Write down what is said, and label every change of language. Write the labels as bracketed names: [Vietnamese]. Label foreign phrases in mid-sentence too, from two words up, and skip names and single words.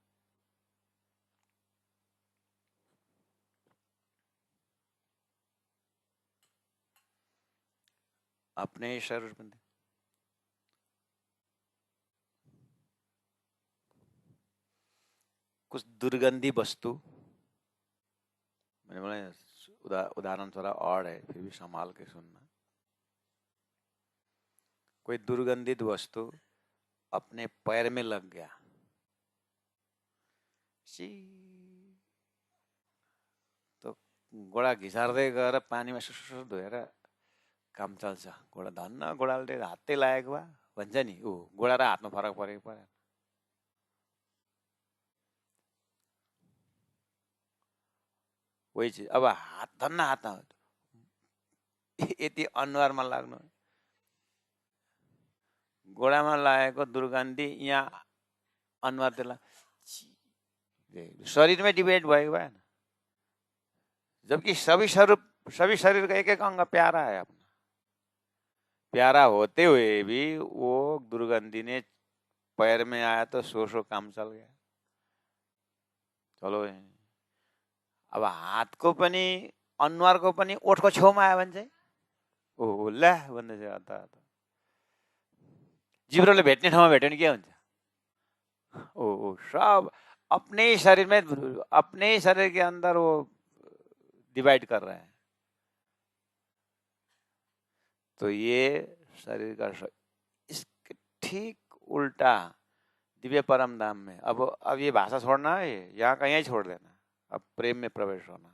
[Hindi] अपने ही शरीर में कुछ दुर्गंधी वस्तु, मैंने बोला उदाहरण थोड़ा और है, फिर भी संभाल के सुनना। कोई दुर्गंधित वस्तु अपने पैर में लग गया, तो [Nepali] गोडा घिसार्दै गएर पानीमा सुसुसु धोएर काम चल्छ। गोडा धन्न गोडाले हातै लागेको भए भन्छ नि, ऊ गोडा र हातमा फरक परेको परेन। वही चिज अब हात धन्न हातमा यति अनुहारमा लाग्नु, गोडामा लागेको दुर्गन्धी यहाँ अनुहारतिर शरीरमै डिबेट भएको भएन। [Hindi] जबकि सभी शरीर का एक एक अंग प्यारा है अपना, प्यारा होते हुए भी वो दुर्गंधी ने पैर में आया तो सो काम चल गया। [Nepali] चलो अब हातको पनि अनुहारको पनि ओठको छेउमा आयो भने चाहिँ ओ ला भन्दै छ। जिब्रोले भेट्ने ठाउँमा भेट्यो भने के हुन्छ? [Hindi] वो सब अपने ही शरीर में, अपने ही शरीर के अंदर वो डिवाइड कर रहे हैं। तो ये शरीर का इसके ठीक उल्टा दिव्य परम धाम में अब ये भाषा छोड़ना है, यहाँ का यहीं छोड़ देना, अब प्रेम में प्रवेश होना।